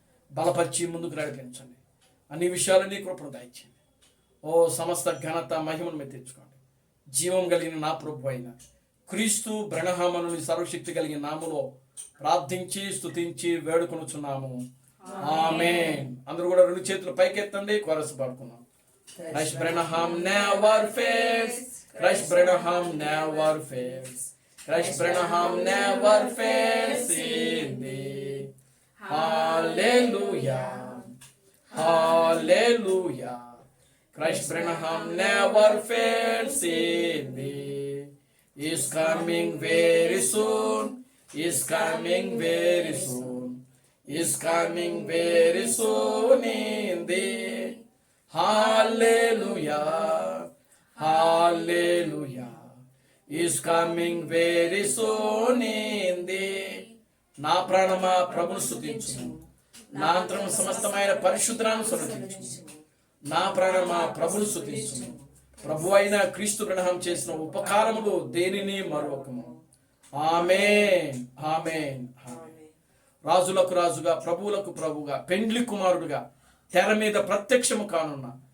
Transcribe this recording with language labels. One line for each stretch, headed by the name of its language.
Telugu: బలపరిచి ముందుకు నడిపించండి. అన్ని విషయాలు నీ కృపను దయచేయండి. సమస్త ఘనత మహిమను మీరు తెచ్చుకోండి. జీవం కలిగిన నా ప్రభు అయిన క్రీస్తు బ్రహ్మను సర్వశక్తి కలిగిన నామములో ప్రార్థించి స్తుతించి వేడుకొనుచున్నాము. ఆమేన్. అందరూ కూడా 2 చేతులు పైకెత్తండి, chorus పాడుకున్నాం.
English: Christ Branham never fails, Christ Branham never fails, Christ Branham never fails in thee. Hallelujah, hallelujah. Christ Branham never fails in thee. Is coming very soon, is coming very soon, is coming very soon in thee. Hallelujah, hallelujah. Is coming very soon in thee.
Telugu: నా ప్రాణమా ప్రభుని స్తుతించుము, నా అంతరము సమస్తమైన పరిశుద్ధనామమును స్తుతించుము. నా ప్రాణమా ప్రభుని స్తుతించుము. ప్రభు అయిన క్రీస్తు బ్రహ్మం చేసిన ఉపకారములు దేనిని మరొకము. ఆమేన్, ఆమేన్, ఆమేన్. రాజులకు రాజుగా ప్రభువులకు ప్రభుగా పెండ్లి కుమారుడుగా తెర మీద ప్రత్యక్షము కానున్న